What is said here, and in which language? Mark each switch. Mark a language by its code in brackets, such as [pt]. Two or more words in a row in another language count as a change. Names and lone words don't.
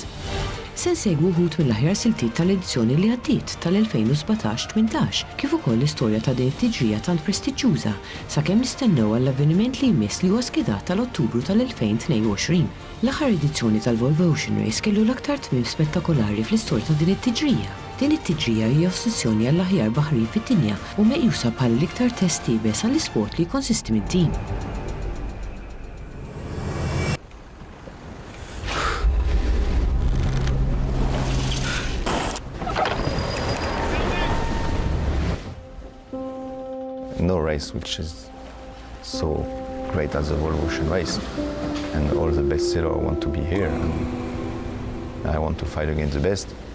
[mt] Se nsegwu wħud mill-aħjar siltiet tal-edizzjoni li għaddiet tal-2017-18, kif ukoll l-istorja ta' din it-tiġrija tant prestiġjuża sakemm nistennew għall-avveniment li jmiss li huwa skedat tal-Ottubru tal-2022. L-aħħar edizzjoni tal-Volvo Ocean Race kellu l-aktar tmiem spettakolari fl-istorja ta' din it-tiġrija. Din it-tiġrija hija ossessjoni għall-aħjar baħrin fid-dinja u meqjusa bħala l-iktar test tiebes għall-isport li jkonsisti minn-tim. [en] No race which is so great as the Volvo Ocean Race, and all the best sailors want to be here, and I want to fight against the best.